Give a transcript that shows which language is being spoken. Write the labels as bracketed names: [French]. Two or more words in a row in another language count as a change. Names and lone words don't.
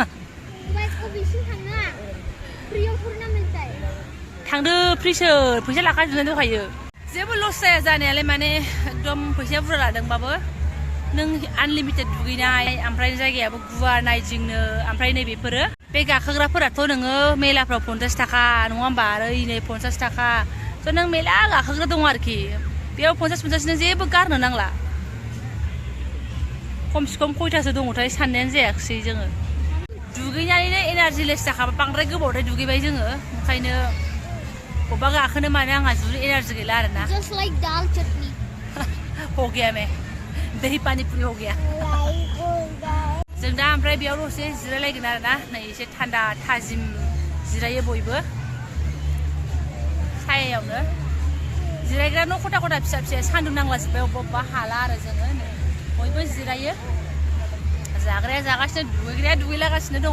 [Bodo] थांदो फ्रिसो फैसा लाखाजोबनानै दंखायो जेबो लस जाया जानायालाय माने एकदम फैसाया बुरजा लादोंबाबो नों आनलिमिटेड दुगैनाय ओमफ्राय जायगायाबो गुवार नायदिंनो ओमफ्राय नैबेफोरो बे गाखोग्राफोराथ' नोङो मेलाफ्राव 50 थाखा नङा होमबा आरो नै 50 थाखा स' नों मेला गाखोग्रा दं आरोखि बेयाव 50 नों जेबो गारनो नांला खमसे खम खयथासो दङथाय साननायानो जायाखिसै जोङो दुगैनानैनो [English] energy less [Bodo] जाखाबा बांद्राय गोबावद्राय दुगैबाय जोङो ओंखायनो बबेबा गाखोनो माने आंहा जुदि एनार्जि गैला आरोना [English] Just like dal chutney. [Hindi] हो गया मैं दही पानी पूरी हो गया [Bodo] जों दा ओमफ्राय बेयाव दसे जिरायलायगोन आरोना नै एसे थान्दा थाजिम जिरायो बयबो सायायावनो जिरायग्रा न' खथा खथा फिसा फिसा सान्दुं नांलाजोब्बाय अबेबा हाला आरो जोङो बयबो जिरायो जाग्राया जागासिनो दुगैग्राया दुगैलागासिनो दङ